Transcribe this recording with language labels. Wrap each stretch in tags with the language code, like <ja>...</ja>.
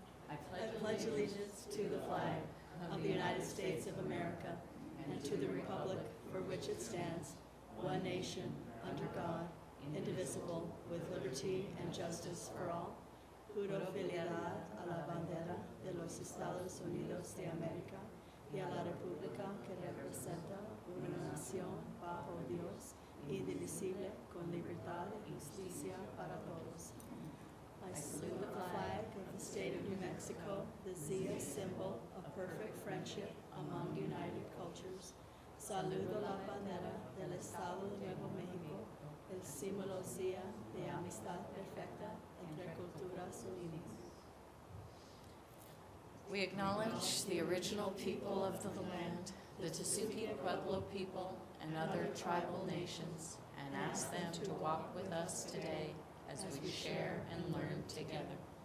<en>I pledge allegiance to the flag of the United States of America and to the republic for which it stands, one nation, under God, indivisible, with liberty and justice for all.</en> <es>Juro fidelidad a la bandera de los Estados Unidos de América y a la república que representa una nación bajo Dios, indivisible, con libertad y justicia para todos.</es> <en>I salute the flag of the state of New Mexico, the Zia symbol of perfect friendship among united cultures.</en> <es>Saludo la bandera del Estado de Nuevo México, el símbolo Zia de amistad perfecta entre culturas unidas.</es> <en>We acknowledge the original people of the land, the Tesuque Pueblo people and other tribal nations, and ask them to walk with us today as we share and learn together.</en>